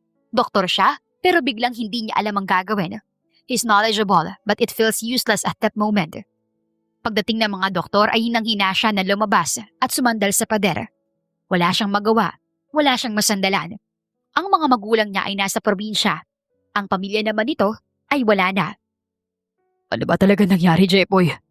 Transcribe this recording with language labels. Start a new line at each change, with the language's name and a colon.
Filipino: Doktor siya pero biglang hindi niya alam ang gagawin.
English: He's knowledgeable but it feels useless at that moment.
Filipino: Pagdating ng mga doktor ay hinang-hina siya na lumabas at sumandal sa pader. Wala siyang magawa, wala siyang masandalan. Ang mga magulang niya ay nasa probinsya. Ang pamilya naman nito ay wala na. Ano ba talaga nangyari, Jepoy?